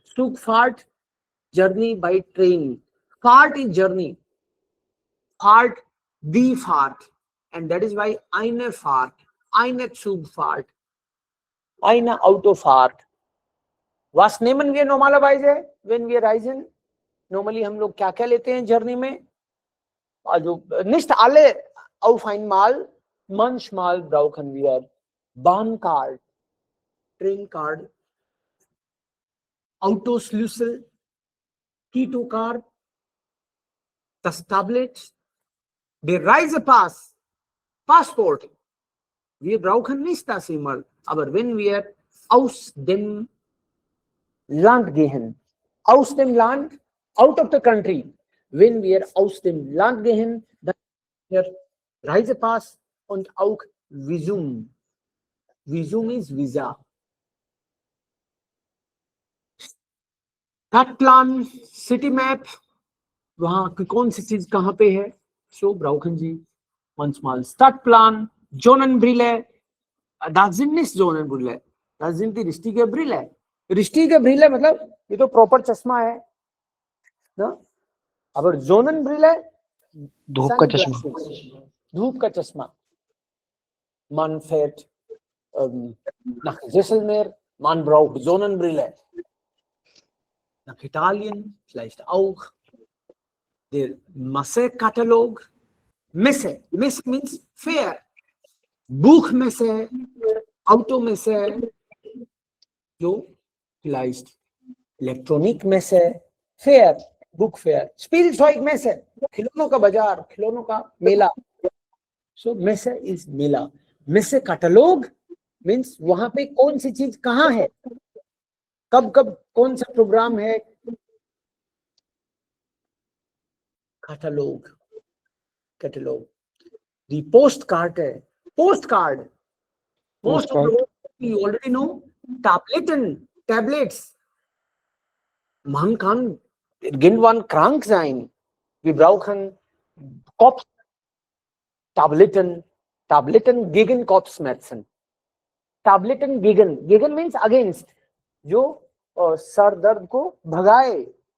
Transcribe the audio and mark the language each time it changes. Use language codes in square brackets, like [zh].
[en] Zugfahrt, journey by train. Fahrt is journey. [de] Fahrt, die Fahrt. [en] And that is why [de] eine Fahrt, eine Zugfahrt, eine Autofahrt. Was nehmen wir normalerweise, wenn wir reisen? [hi] Normally हम लोग क्या क्या लेते हैं journey में? [de] Also nicht alle auf einmal, manchmal brauchen wir Bahncard, Traincard, Autoschlüssel, Key-to-Card, das Tablet, der Reisepass, Passport. Wir brauchen nicht das immer, aber wenn wir aus dem Land gehen, aus dem Land, [en] out of the country, [de] wenn wir aus dem Land gehen, dann wir Reisepass und auch Visum. Visum ist Visa. [hi] Stadtplan, City Map, वहाँ की कौन सी चीज कहाँ पे है? [de] So brauchen Sie manchmal Stadtplan, Zonenbrille. Das sind nicht Zonenbrille, das sind die richtige Brille. Richtige Brille [hi] मतलब ये तो प्रॉपर चश्मा है ना, [de] aber Zonenbrille [hi] धूप का चश्मा, धूप का चश्मा. [de] Man fährt nach Jaisalmer, man braucht Sonnenbrille. Nach Italien vielleicht auch. Der Messe-Katalog. Messe. [en] Messe means fair. [de] Buchmesse, Automesse, so vielleicht Elektronikmesse, Fair, [en] Book Fair, [de] Spielzeugmesse, [hi] खिलौनों का बाजार, खिलौनों का मेला. [en] So Messe is मेला. [hi] Messe Katalog means वहां पे कौन सी चीज कहाँ है, कब कब कौन सा प्रोग्राम है. [en] Catalog. The postcard है. Postcard. Most of the world you already know. Tablets. [de] Man kann irgendwann krank sein. Wir brauchen Tabletten gegen Kopfschmerzen. Tabletten gegen [en] means against. [hi] जो सर दर्द को भगाए.